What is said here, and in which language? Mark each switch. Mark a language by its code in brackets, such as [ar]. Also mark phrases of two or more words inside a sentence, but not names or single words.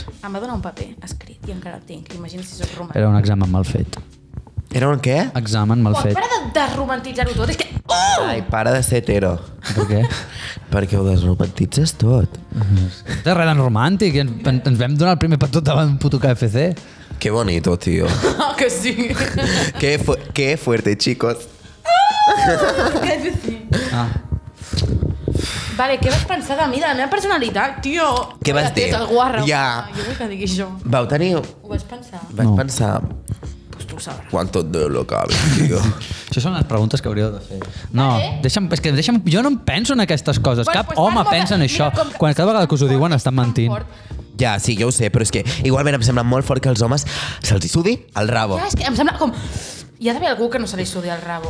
[ca] Em va donar un paper escrit i encara el tinc. Imagina si soc romàntic. Era un examen mal fet. Era un què? Examen mal fet. Para de romantitzar-ho tot. És que... Ai, para de ser hetero. Per què? Perquè ho desromantitzes tot. No té res de romàntic. Ens vam donar el primer petó davant un puto KFC. [es] Qué bonito, tío. Oh, que sí. Qué fuerte, chicos. Ah. [ca] Vale, què vas pensar de mi, de la meva personalitat, tio? Què vas dir? El guarro. Ja. Jo vull que digui això. Vau tenir... Ho vas pensar? Vaig No. pensar... Pues tu ho sabràs. [es] ¿Cuánto de lo cabe, tío? [ca] Això són les preguntes que hauríeu de fer. No, deixa'm, jo no em penso en aquestes coses. Bueno, Cap pues home vas pensa en mira, això. com que- Quan cada vegada que us ho diuen estan mentint. Ja, sí, jo ho sé, però és que igualment em sembla molt fort que els homes se'ls hi sudi el rabo. Ja, és que em sembla com... Hi ha d'haver algú que no se li sudi el rabo.